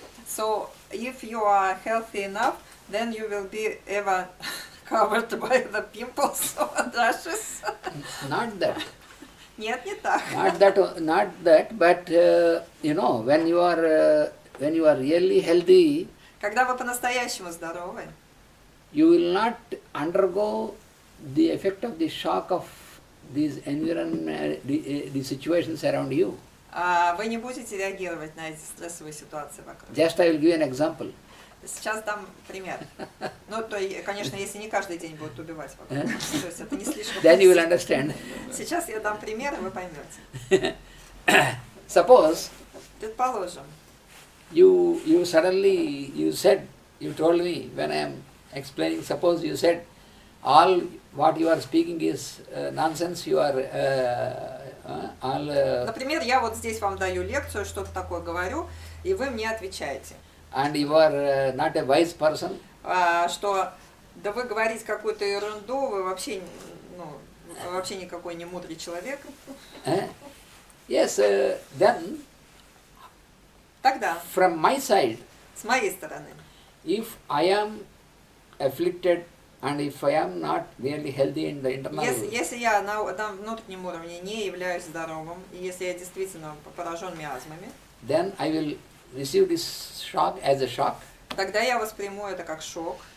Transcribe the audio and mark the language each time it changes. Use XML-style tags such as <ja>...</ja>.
<en>So if you are healthy enough, then you will be ever covered by the pimples or rashes. Not that.</en> <ru>Нет, не так.</ru> <en>Not that, but when you are really healthy,</en> <ru>Когда вы по-настоящему здоровы,</ru> <en>you will not undergo the effect of the shock of these environment, the situations around you.</en> <ru>вы не будете реагировать на эти стрессовые ситуации вокруг.</ru> <en>Just I will give an example.</en> <ru>Сейчас дам пример. Ну, то, конечно, если не каждый день будут убивать вокруг. То есть это не слишком...</ru> <en>Then you will understand.</en> <ru>Сейчас я дам пример, и вы поймете.</ru> <en>Suppose</en> <ru>Предположим,</ru> <en>you suddenly, you told me when I am explaining, suppose you said all what you are speaking is nonsense, you are</en> <ru>например, я вот здесь вам даю лекцию, что-то такое говорю, и вы мне отвечаете.</ru> <en>And you are not a wise person.</en> <ru>Что да вы говорите какую-то ерунду, вы вообще, вообще никакой не мудрый человек.</ru> <en>Yes, then</en> <ru>Тогда,</ru> <en>from my side,</en> <ru>с моей стороны,</ru> <en>if I am afflicted and if I am not really healthy in the internal,</en> <ru>если я на внутреннем уровне не являюсь здоровым, и если я действительно поражен миазмами,</ru> <en>then I will receive this shock as a shock.</en> <ru>тогда я восприму это как шок.</ru>